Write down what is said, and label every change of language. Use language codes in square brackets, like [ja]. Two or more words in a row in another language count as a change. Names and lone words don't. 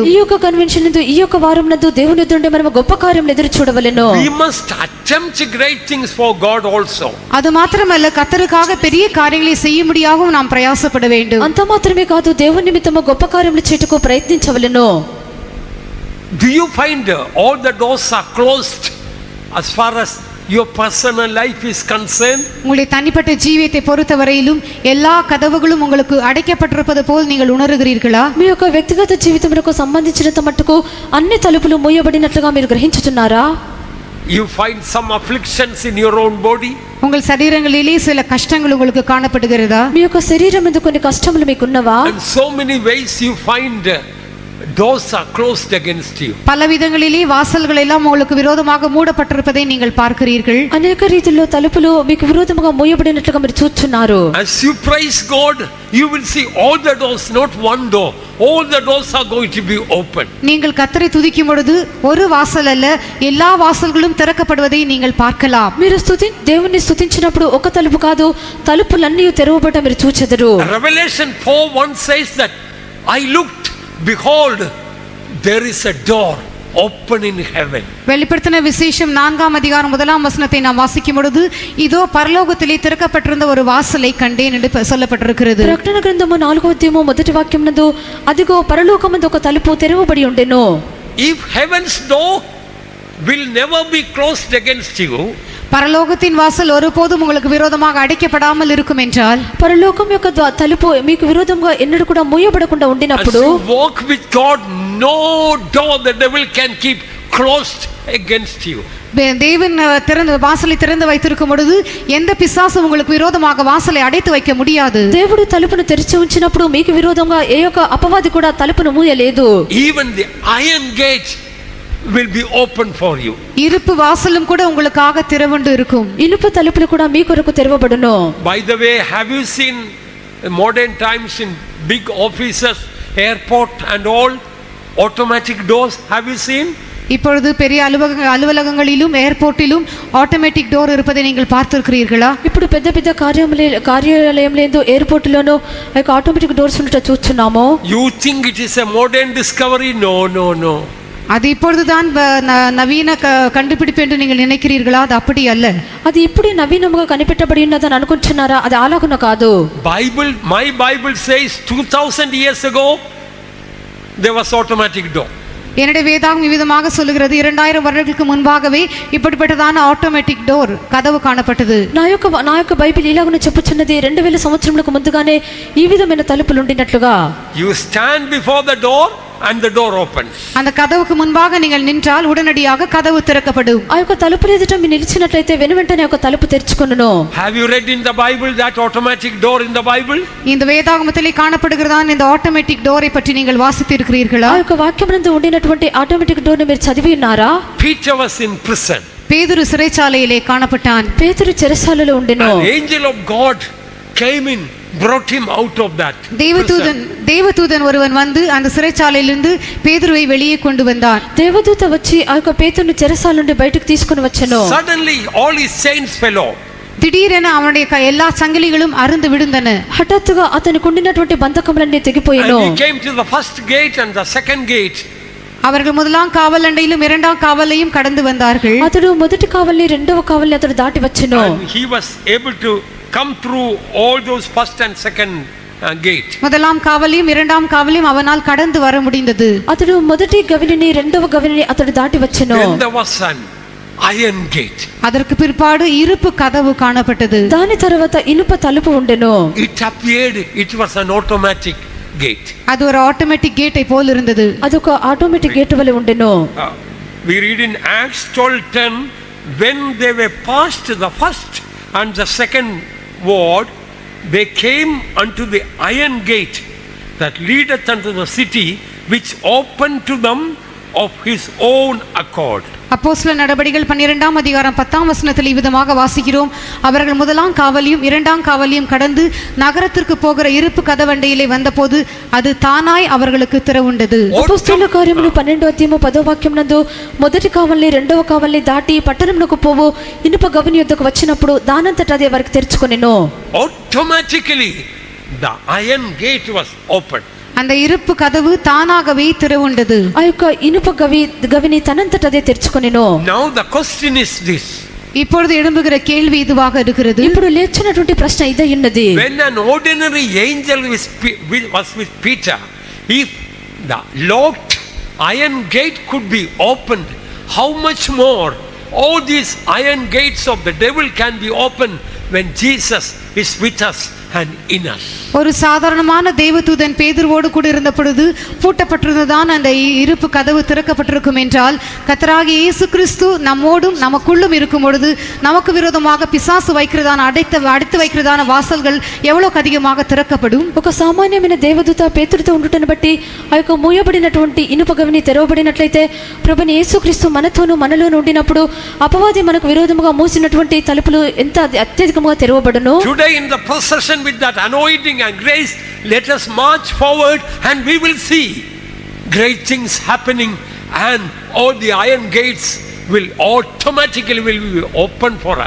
[te] ఈ యొక్క కన్వెన్షన్ నందు ఈ యొక్క వారం నందు దేవుని ఎదుట మనం గొప్ప కార్యములు ఎదురు చూడవలెను. [en] We must attempt great things for God also. [ta] அது மாத்திரமல்ல, கர்த்தருக்காக பெரிய காரியங்களை செய்யும்படியாகவும் நாம் பிரயாசப்பட வேண்டும். [te] అంత మాత్రమే కాదు, దేవుని నిమిత్తము గొప్ప కార్యములు చేయుటకు ప్రయత్నించవలెను. [en] Do you find all the doors are closed as far as your personal life is concerned? [ta] உங்களுடைய தனிப்பட்ட ஜீவியத்தை பொறுத்தவரையிலும் எல்லா கதவுகளும் உங்களுக்கு அடைக்கப்பட்டிருப்பது போல் நீங்கள் உணர்கிறீர்களா? [te] మీ యొక్క వ్యక్తిగత జీవితమునకు సంబంధించినంత మట్టుకు అన్ని తలుపులు మూయబడినట్లుగా మీరు గ్రహించుచున్నారా? [en] You find some afflictions in your own body? [ta] உங்கள் சரீரங்களிலே சில கஷ்டங்கள் உங்களுக்கு காணப்படுகிறதா? [te] మీ యొక్క శరీరం నందు కొన్ని కష్టములు మీకున్నవా? [en] In so many ways you find doors are closed against you. [ta] பல விதங்களிலே வாசல்கள் எல்லாம் உங்களுக்கு விரோதமாக மூடப்பட்டிருப்பதை நீங்கள் பார்க்கிறீர்கள். [te] అనేక రీతిలో తలుపులు మీకు విరోధముగా మూయబడినట్లుగా మీరు చూస్తున్నారు. [en] As you praise God, you will see all the doors, not one door. All the doors are going to be open. [ta] நீங்கள் கர்த்தரை துதிக்கும் பொழுது ஒரு வாசல் அல்ல, எல்லா வாசல்களும் திறக்கப்படுவதை நீங்கள் பார்க்கலாம். [te] మీరు దేవుని స్తుతించినప్పుడు ఒక తలుపు కాదు, తలుపులన్నీ తెరవబడ్డ మీరు చూచెదరు. [en] Revelation 4:1 says that I looked, behold, there is a door open in heaven. [ta] வெளிப்படுத்தின விசேஷம் 4ஆம் அதிகாரம் 1ஆம் வசனத்தை நாம் வாசிக்கும் பொழுது இதோ பரலோகத்திலே திறக்கப்பட்டிருந்த ஒரு வாசலை கண்டேன் என்று சொல்லப்பட்டிருக்கிறது. [te] ప్రకటన గ్రంథము 4వ అధ్యాయము మొదటి వాక్యం నందు అదిగో పరలోకమందు ఒక తలుపు తెరవబడి ఉండెను. [en] If heaven's door will never be closed against you, [ta] பரலோகத்தின் வாசல் ஒருபோதும் உங்களுக்கு விரோதமாக அடைக்கப்படாமல் இருக்கும் என்றால், [te] పరలోకం యొక్క తలుపు మీకు విరోధంగా ఎన్నడూ కూడా మూయబడకుండా [en] as [te] ఉండినప్పుడు, [en] you walk with God, no door the devil can keep closed against you. [ta] தேவன் வாசலை திறந்து வைத்திருக்கும் பொழுது எந்த பிசாசும் உங்களுக்கு விரோதமாக வாசலை அடைத்து வைக்க முடியாது. [te] దేవుడు తలుపును తెరిచి ఉంచినప్పుడు మీకు విరోధంగా ఏ యొక్క అపవాది కూడా తలుపును మూయలేదు. [en] Even the iron gate will be open for you. [ta] இருப்பு வாசலும் கூட உங்களுக்காக திறவுண்டு இருக்கும். [te] ఇనుప తలుపులు కూడా మీ కొరకు తెరవబడును. [en] By the way, have you seen modern times in big offices, airport and all, automatic doors? Have you seen? [ta] இப்பொழுது பெரிய அலுவலகங்களிலும் ஏர்போர்ட்டிலும் [en] automatic door [ta] இருப்பதை நீங்கள் பார்த்திருக்கிறீர்களா? [te] ఇప్పుడు పెద్ద పెద్ద కార్యాలయంలో ఎయిర్పోర్ట్లోనూ [en] automatic doors [te] ఉండట చూస్తున్నాము. [en] You think it is a modern discovery? No. [ta] அது இப்பொழுதுதான் நவீன கண்டுபிடிப்பு என்று நீங்கள் நினைக்கிறீர்களா? அது அப்படி அல்ல. [te] అది ఇప్పుడే నవీనముగా కనిపెట్టబడి ఉన్నదని అనుకుంటున్నారా? అది అలాగున కాదు. [en] My Bible says 2000 years ago there was automatic door. [ta] என்னுடைய வேதாகம் விதமாக சொல்லுகிறது, 2000 வருடங்களுக்கு முன்பாகவே இப்படிப்பட்டதான [en] automatic door [ta] கதவு காணப்பட்டது. [te] నా యొక్క బైబిల్ ఇలాగున చెప్పుచున్నది 2000 సంవత్సరములకు ముందుగానే ఈ విధమైన తలుపులు ఉండినట్లుగా. [en] You stand before the door and the door opens. [ta] அந்த கதவுக்கு முன்பாக நீங்கள் நின்றால் உடனடியாக கதவு திறக்கப்படும். [te] ఆ యొక్క తలుపుల ఎదుట మీరు నిలిచినట్లయితే వెనువెంటనే ఒక తలుపు తెరుచుకొనును. [en] Have you read in the Bible that automatic door in the Bible? [ta] இந்த வேதாகமத்திலே காணப்படுகிறதான இந்த [en] automatic door-ai [ta] பற்றி நீங்கள் வாசித்திருக்கிறீர்களா? [te] ఆ యొక్క వాక్యమునందు ఉండినటువంటి [en] automatic door [te] ని మీరు చదివి ఉన్నారా? [en] Peter was in prison. [ta] பேதுரு சிறைச்சாலையிலே காணப்பட்டான். [te] పేతురు చెరసాలలో ఉండెను. [en] An angel of God came in brought him out of that [ta] தேவதூதன் [en] prison. [ta] தேவதூதன் ஒருவன் வந்து அந்த சிறைச்சாலையிலிருந்து பேதுருவை வெளியே கொண்டு வந்தான். [te] దేవదూత వచ్చి ఆ యొక్క పేతురుని చెరసాల నుండి బయటకు తీసుకుని వచ్చెను. [en] Suddenly all his chains fell off. [ta] திடீரென அவனுடைய எல்லா சங்கிலிகளும் அறுந்து விழுந்தன. [te] హఠాత్తుగా అతనికి ఉండినటువంటి బంధకములన్నీ తెగిపోయెను. [en] And he came to the first gate and the second gate. [ta] அவர்கள் முதலாம் காவல் அண்டையிலும் இரண்டாம் காவலையும் கடந்து வந்தார்கள். [te] అతడు మొదటి కావలిని రెండవ కావలిని అతడు దాటి వచ్చెను. [en] And he was able to come through all those first and second gate. [ta] முதலாம் காவலையும் இரண்டாம் காவலையும் அவனால் கடந்து வர முடிந்தது. [te] అతడు మొదటి గవిని రెండవ గవిని అతడు దాటి వచ్చెను. [en] Then there was an iron gate. [ta] அதற்கு பிற்பாடு இருப்பு கதவு காணப்பட்டது. [te] దాని తర్వాత ఇనుప తలుపు ఉండెను. [en] It appeared it was an automatic gate. [ta] அது ஒரு [en] automatic gate-ai [ta] போல் இருந்தது. [te] అదొక [en] automatic gate [te] వలె ఉండెను. [en] We read in Acts 12:10, when they were past the first and the second ward, they came unto the iron gate that leadeth unto the city, which opened to them of his own accord. [ta] அப்போஸ்தலர் நடபடிகள் 12ஆம் அதிகாரம் 10ஆம் வசனத்தில் இவ்விதமாக வாசிக்கிறோம். அவர்கள் முதலாம் காவலியும் இரண்டாம் காவலியும் கடந்து நகரத்திற்கு போகிற இருப்பு கதவண்டையிலே வந்தபோது அது தானாய் அவர்களுக்கு திறவுண்டது. [te] అపోస్తలుల కార్యములు 12వ అధ్యాయము 10వ వాక్యం నందు మొదటి కావలిని రెండవ కావలిని దాటి పట్టణమునకు పోవు ఇనుప గవిని యొద్దకు వచ్చినప్పుడు దానంతట అదే వారికి తెరుచుకొనెను. [en] Automatically the iron gate was opened. [ta] அந்த இருப்பு கதவு தானாகவே திறவுண்டது. [te] ఆ యొక్క ఇనుప గవిని తనంతట అదే తెరుచుకొనెను. [en] Now the question is this. [ta] இப்பொழுது எழும்புகிற கேள்வி இதுவாக இருக்கிறது. [te] ఇప్పుడు లేచినటువంటి ప్రశ్న ఇదే ఉన్నది. [en] When an ordinary angel was with Peter, if the locked iron gate could be opened, how much more all these iron gates of the devil can be opened when Jesus is with us and in us. [ta] ஒரு சாதாரணமான தேவதூதன் பேதுருவோடு கூட இருந்த பொழுது பூட்டப்பட்டிருந்ததான் அந்த இருப்பு கதவு திறக்கப்பட்டிருக்கும் என்றால், கர்த்தராகிய இயேசு கிறிஸ்து நம்மோடும் நமக்குள்ளும் இருக்கும் பொழுது நமக்கு விரோதமாக பிசாசு வைக்கிறதான அடைத்து வைக்கிறதான வாசல்கள் எவ்வளவு அதிகமாக திறக்கப்படும். [te] ఒక సామాన్యమైన దేవదూత పేతురుతో ఉండుటను బట్టి ఆ యొక్క మూయబడినటువంటి ఇనుప గవిని తెరవబడినట్లయితే ప్రభుని యేసుక్రీస్తు మనతోనూ మనలోనూ ఉండినప్పుడు అపవాది మనకు విరోధముగా మూసినటువంటి తలుపులు ఎంత అత్యధికంగా తెరవబడును. [en] Today in the procession with that anointing and grace, let us march forward and we will see great things happening, and all the iron gates will automatically be open for us.